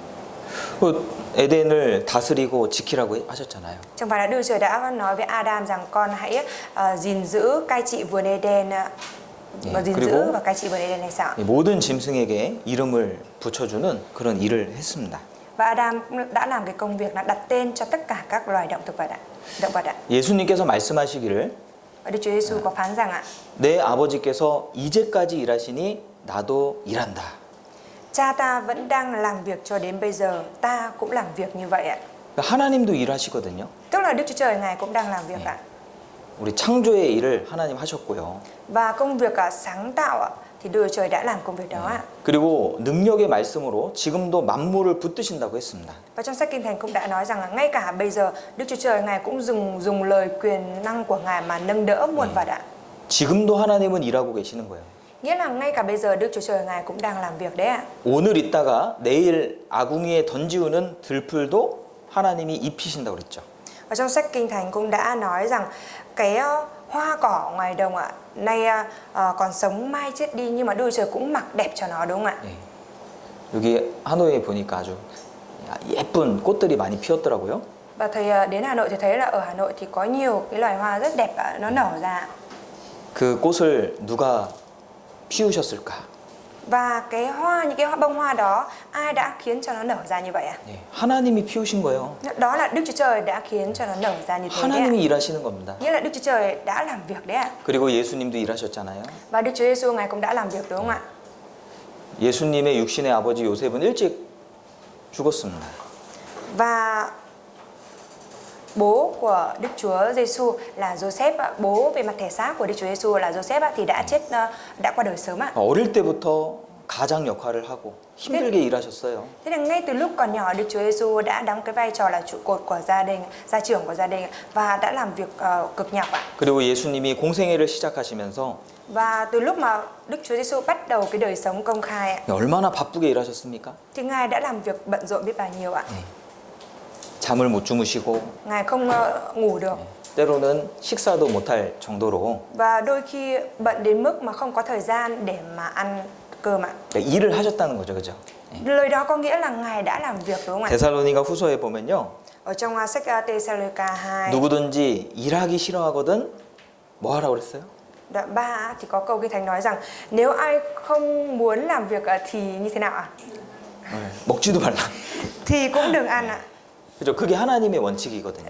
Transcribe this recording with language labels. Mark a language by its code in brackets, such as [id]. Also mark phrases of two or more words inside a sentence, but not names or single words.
[ko] 에덴을 다스리고 지키라고 하셨잖아요. [vi] Chẳng phải là Đức Chúa Trời đã nói với Adam rằng con hãy gìn giữ cai trị vườn Eden và gìn giữ và cai trị vườn Eden hay sao? [ko] 모든 짐승에게 이름을 붙여주는 그런 일을 했습니다. [vi] Và Adam đã làm cái công việc là đặt tên cho tất cả các loài động vật ạ. [ko] 예수님께서 말씀하시기를 [vi] Và Đức Chúa Giêsu có phán rằng ạ, [ko] 내 아버지께서 이제까지 일하시니 나도 일한다. [vi] Cha ta vẫn đang làm việc cho đến bây giờ, ta cũng làm việc như vậy ạ. [ko] 하나님도 일하시거든요. [vi] Tức là Đức Chúa Trời Ngài cũng đang làm việc ạ. [ko] 우리 창조의 일을 하나님 하셨고요. [vi] Và công việc sáng tạo ạ, thì Đức Chúa Trời đã làm công việc đó ạ. [ko] 그리고 능력의 말씀으로 지금도 만물을 붙드신다고 했습니다. [vi] Và trong sách Kinh Thánh cũng đã nói rằng là ngay cả bây giờ Đức Chúa Trời Ngài cũng dùng lời quyền năng của Ngài mà nâng đỡ muôn vật ạ. [ko] 지금도 하나님은 일하고 계시는 거예요. [vi] Nghĩa là ngay cả bây giờ Đức Chúa Trời Ngài cũng đang làm việc đấy ạ. [ko] 오늘 있다가 내일 아궁이에 던지우는 들풀도 하나님이 입히신다고 그랬죠. [vi] Và trong sách Kinh Thánh cũng đã nói rằng cái hoa cỏ ngoài đồng ạ, nay còn sống mai chết đi nhưng mà Đức Chúa Trời cũng mặc đẹp cho nó, đúng không ạ? [ko] 여기 하노이에 보니까 아주 예쁜 꽃들이 많이 피었더라고요. [vi] Và thầy đến Hà Nội thì thấy là ở Hà Nội thì có nhiều cái loài hoa rất đẹp nó nở ra. [ko] 그 꽃을 누가 피우셨을까? [vi] Và cái hoa, những cái bông hoa đó ai đã khiến cho nó nở ra như vậy ạ? [ko] 하나님이 피우신 거예요. [vi] Đó là Đức Chúa Trời đã khiến cho nó nở ra như thế đấy ạ. [ko] 하나님이 일하시는 겁니다. [vi] Nghĩa là Đức Chúa Trời đã làm việc đấy ạ. [ko] 그리고 예수님도 일하셨잖아요. [vi] Và Đức Chúa Giêsu Ngài cũng đã làm việc, đúng không ạ? [ko] 예수님의 육신의 아버지 요셉은 일찍 죽었습니다. [vi] Và bố của Đức Chúa Giêsu là Joseph ạ. Bố về mặt thể xác của Đức Chúa Giêsu là Joseph ạ, thì đã qua đời sớm ạ. [ko] 어릴 때부터 가장 역할을 하고 힘들게 일하셨어요. [vi] Thế là ngay từ lúc còn nhỏ Đức Chúa Giêsu đã đóng cái vai trò là trụ cột của gia đình, gia trưởng của gia đình và đã làm việc cực nhọc ạ. [ko] 그리고 예수님이 공생애를 시작하시면서 [vi] Và từ lúc mà Đức Chúa Giêsu bắt đầu cái đời sống công khai ạ, [ko] 얼마나 바쁘게 일하셨습니까? [vi] thì Ngài đã làm việc bận rộn biết bao nhiêu ạ. [ko] 잠을 못 주무시고 [vi] Ngài không ngủ được. [ko] 때로는 식사도 못할 정도로 [vi] Và đôi khi bận đến mức mà không có thời gian để mà ăn cơm ạ. [ko] 일을 하셨다는 거죠, 그죠? [vi] Lời đó có nghĩa là Ngài đã làm việc, đúng không ạ? [ko] 데살로니가 후서에 보면요, [vi] Ở trong sách Tesalonica 2 [ko] 누구든지 일하기 싫어하거든 뭐 하라고 그랬어요? [vi] đoạn 3 thì có câu Kinh Thánh nói rằng nếu ai không muốn làm việc thì như thế nào ạ? [ko] 먹지도 말라. [vi] Thì cũng đừng ăn ạ. [ko] 그죠? 그게 하나님의 원칙이거든요.